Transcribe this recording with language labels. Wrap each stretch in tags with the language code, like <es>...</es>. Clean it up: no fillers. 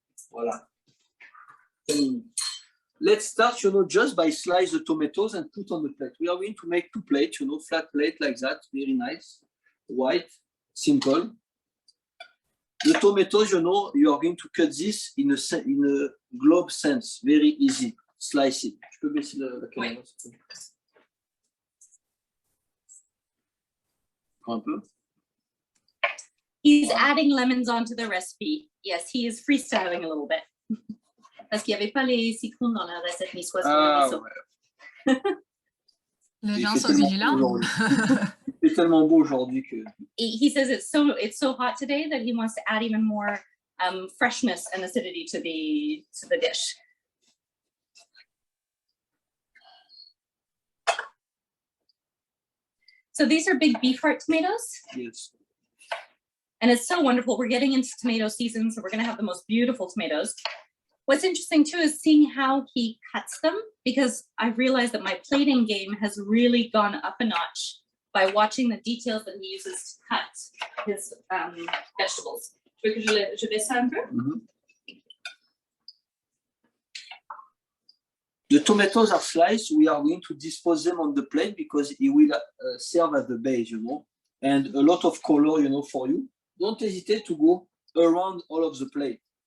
<en>Voila. 10 minutes. Let's start, you know, just by slice the tomatoes and put on the plate. We are going to make 2 plates, you know, flat plate like that, very nice, white, simple. The tomatoes, you know, you are going to cut this in a globe sense, very easy. Slice it.</en> <fr>Je peux baisser la caméra, s'il te plaît. Un peu.</fr> <en>He's adding lemons onto the recipe. Yes, he is freestyling a little bit.</en> <fr>Parce qu'il n'y avait pas les citrons dans la recette niçoise. Ah, ouais. Les gens Il fait sont tellement vigilants. beau aujourd'hui. Il fait tellement beau aujourd'hui que.</fr> <en>He says it's so hot today that he wants to add even more freshness and acidity to the dish. So these are big beef heart tomatoes. Yes. And it's so wonderful. We're getting into tomato season, so we're going to have the most beautiful tomatoes. What's interesting too is seeing how he cuts them, because I've realized that my plating game has really gone up a notch by watching the details that he uses to cut his vegetables.</en> <fr>Tu veux que je baisse ça un peu?</fr> <en>The tomatoes are sliced. We are going to dispose them on the plate because it will serve as the base, you know, and a lot of color, you know, for you. Don't hesitate to go around all of the plate.</en>